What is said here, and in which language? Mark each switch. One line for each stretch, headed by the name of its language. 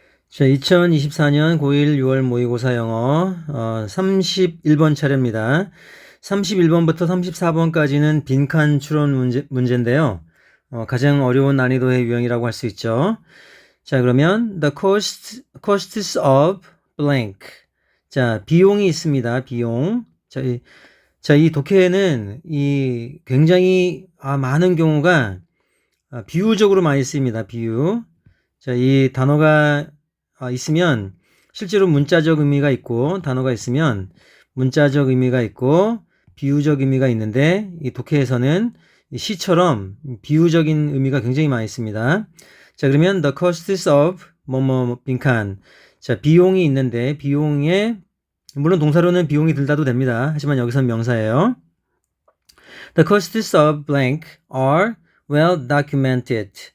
Korean: 자, 2024년 고1 6월 모의고사 영어 31번 차례입니다. 31번부터 34번까지는 빈칸 추론 문제인데요. 가장 어려운 난이도의 유형이라고 할 수 있죠. 자, 그러면
English: the costs of blank.
Korean: 자, 비용이 있습니다. 비용. 이 독해에는 굉장히 많은 경우가 비유적으로 많이 쓰입니다. 비유. 자, 이 단어가 있으면 실제로 문자적 의미가 있고, 단어가 있으면 문자적 의미가 있고 비유적 의미가 있는데, 이 독해에서는 시처럼 비유적인 의미가 굉장히 많이 있습니다. 자, 그러면
English: the costs of
Korean: 뭐뭐 빈칸. 자, 비용이 있는데, 비용에 물론 동사로는 비용이 들다도 됩니다. 하지만 여기서는 명사예요.
English: The costs of blank are well documented.